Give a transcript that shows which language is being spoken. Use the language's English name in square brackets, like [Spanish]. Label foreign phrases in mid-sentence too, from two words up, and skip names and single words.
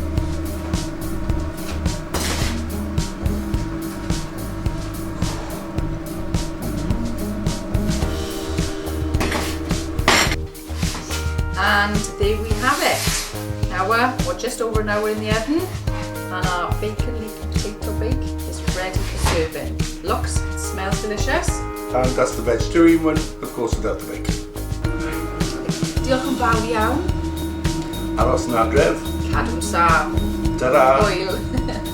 [English] And there we have it. Hour, or just over an hour in the oven, and our bacon, leek and potato bake is ready for serving. Looks and smells delicious. And that's the vegetarian one, of course, without the bacon. [Welsh] Diolch yn fawr iawn. Aros yn adref. Cadw'n saff. Ta-da! Hwyl.